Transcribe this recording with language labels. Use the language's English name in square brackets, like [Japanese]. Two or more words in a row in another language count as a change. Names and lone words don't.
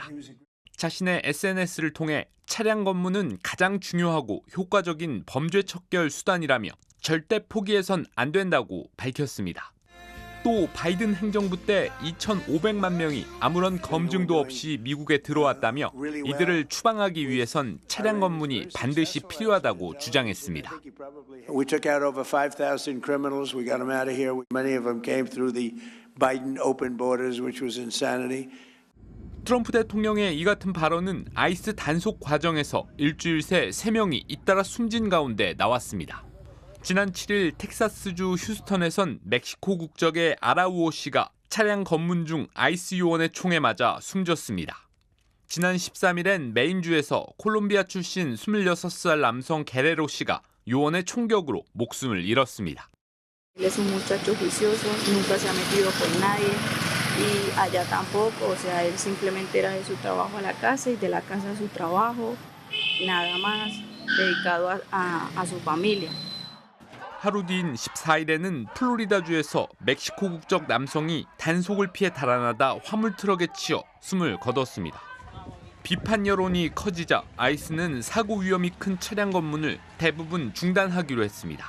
[Korean] 자신의 SNS를 통해 차량 검문은 가장 중요하고 효과적인 범죄 척결 수단이라며 절대 포기해선 안 된다고 밝혔습니다. 또 바이든 행정부 때 2,500만 명이 아무런 검증도 없이 미국에 들어왔다며 이들을 추방하기 위해선 차량 검문이 반드시 필요하다고 주장했습니다. [English] We took out over 5,000 criminals. We got them out of here. Many of them came through the Biden open borders, which was insanity. [Korean] 트럼프 대통령의 이 같은 발언은 아이스 단속 과정에서 일주일 새 3명이 잇따라 숨진 가운데 나왔습니다. 지난 7일 텍사스주 휴스턴에선 멕시코 국적의 아라우오 씨가 차량 검문 중 아이스 요원의 총에 맞아 숨졌습니다. 지난 13일엔 메인주에서 콜롬비아 출신 26살 남성 게레로 씨가 요원의 총격으로 목숨을 잃었습니다. [Spanish] Él es un muchacho juicioso, nunca se ha metido con nadie y allá tampoco, o sea, él simplemente era de su trabajo a la casa y de la casa a su trabajo, nada más dedicado a su familia. [Korean] 하루 뒤인 14일에는 플로리다주에서 멕시코 국적 남성이 단속을 피해 달아나다 화물 트럭에 치여 숨을 거뒀습니다. 비판 여론이 커지자 아이스는 사고 위험이 큰 차량 검문을 대부분 중단하기로 했습니다.